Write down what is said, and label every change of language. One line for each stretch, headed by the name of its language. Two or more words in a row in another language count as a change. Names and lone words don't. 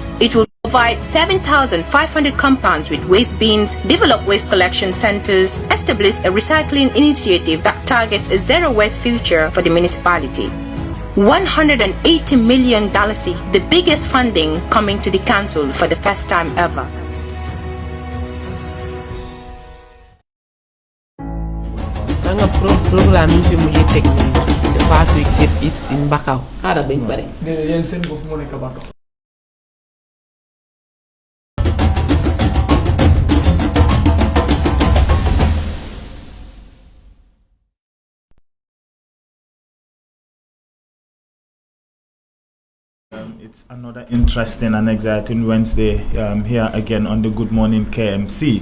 English: It will provide 7,500 compounds with waste bins, develop waste collection centers, establish a recycling initiative that targets a zero waste future for the municipality. $180 million, the biggest funding coming to the council for the first time ever.
Wolof: Program yi fi mujjee teg nii
English: the past week it's in
Wolof: Bakau xaaral bañ pare. yéen seen bopp moo nekk Bakau.
English: It's another interesting and exciting Wednesday here again on the Good Morning KMC.